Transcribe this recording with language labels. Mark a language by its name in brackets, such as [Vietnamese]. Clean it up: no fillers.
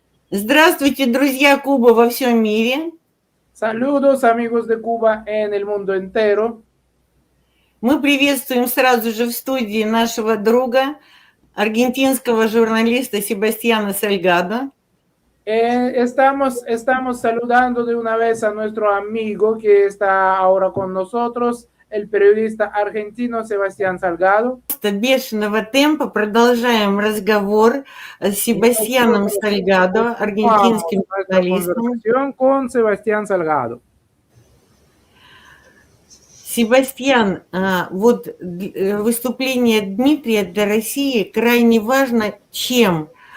[Russian] Здравствуйте, друзья Кубы во всем мире. [Spanish] Saludos, amigos de Cuba en el mundo entero. [Russian] Мы приветствуем сразу же в студии нашего друга, аргентинского журналиста Себастьяна Сальгадо. [Spanish] Estamos saludando de una vez a nuestro amigo que está ahora con nosotros, el periodista argentino Sebastián Salgado. [Russian] Бешеного темпа продолжаем разговор с Себастьяном Сальгадо, аргентинским [Spanish] Nuestra [Russian] журналистом. [Spanish] conversación con Sebastián Salgado. [Russian] Себастьян, вот выступление Дмитрия для России крайне важно. Чем?